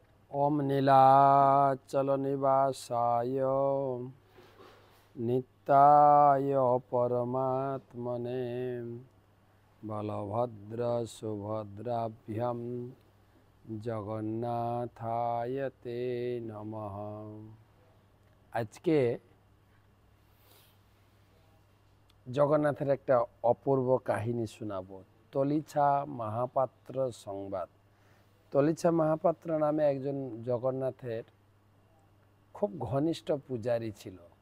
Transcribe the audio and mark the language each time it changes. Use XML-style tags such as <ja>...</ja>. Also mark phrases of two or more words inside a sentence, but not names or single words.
<sa>ओम नीलाचल निवासाय नित्याय परमात्मने बलभद्र सुभद्राभ्याम जगन्नाथाय ते नमः।</sa> <bn>আজকে জগন্নাথের একটা অপূর্ব কাহিনী শোনাবো। তলিছা মহাপাত্র সংবাদ। তলিছা মহাপাত্র নামে একজন জগন্নাথের খুব ঘনিষ্ঠ পূজারী ছিল।</bn>